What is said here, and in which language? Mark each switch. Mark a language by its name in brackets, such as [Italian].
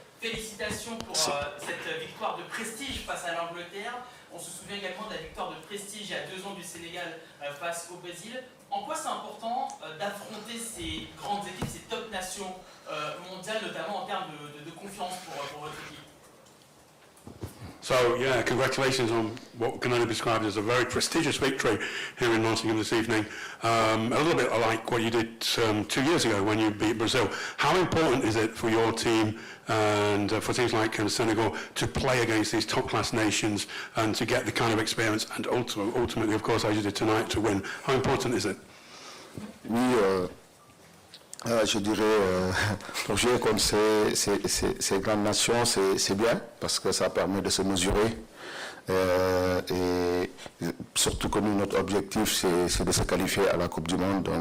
[French] Félicitations pour cette victoire de prestige face à l'Angleterre. On se souvient également de la victoire de prestige il y a 2 ans du Sénégal face au Brésil. En quoi c'est important d'affronter ces grandes équipes, ces top nations mondiales, notamment en termes de confiance pour votre équipe? [English] So, yeah, congratulations on what can only be described as a very prestigious victory here in Nottingham this evening. A little bit like what you did 2 years ago when you beat Brazil. How important is it for your team and for teams like Senegal to play against these top-class nations and to get the kind of experience and ultimately, of course, as you did tonight, to win? How important is it? [French] Oui, je dirais, pour jouer contre ces grandes nations, c'est bien, parce que ça permet de se mesurer. Et surtout que nous, notre objectif, c'est de se qualifier à la Coupe du Monde.